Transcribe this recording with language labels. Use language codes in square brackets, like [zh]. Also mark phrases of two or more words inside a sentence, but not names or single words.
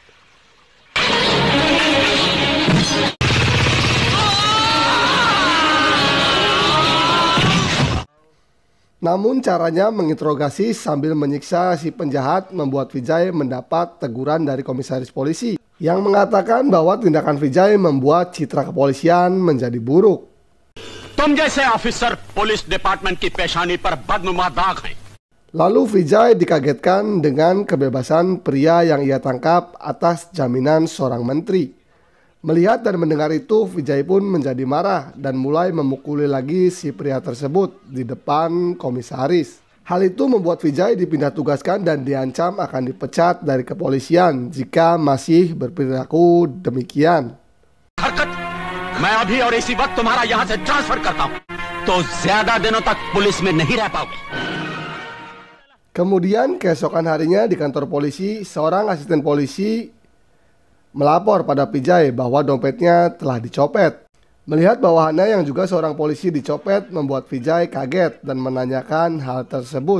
[id] Namun caranya menginterogasi sambil menyiksa si penjahat membuat Vijay mendapat teguran dari komisaris polisi yang mengatakan bahwa tindakan Vijay membuat citra kepolisian menjadi buruk. [hi] तुम जैसे [en] officer police department [hi] की पेशानी पर बदनुमा दाग हैं। [id] Lalu Vijay dikagetkan dengan kebebasan pria yang ia tangkap atas jaminan seorang menteri. Melihat dan mendengar itu, Vijay pun menjadi marah dan mulai memukuli lagi si pria tersebut di depan komisaris. Hal itu membuat Vijay dipindah tugaskan dan diancam akan dipecat dari kepolisian jika masih berperilaku demikian. [hi] मैं अभी और इसी वक्त तुम्हारा यहाँ से ट्रांसफर करता हूँ, तो ज्यादा दिनों तक पुलिस में नहीं रह पाओगे। [id] Kemudian keesokan harinya di kantor polisi, seorang asisten polisi melapor pada Vijay bahwa dompetnya telah dicopet. Melihat bawahannya yang juga seorang polisi dicopet membuat Vijay kaget dan menanyakan hal tersebut.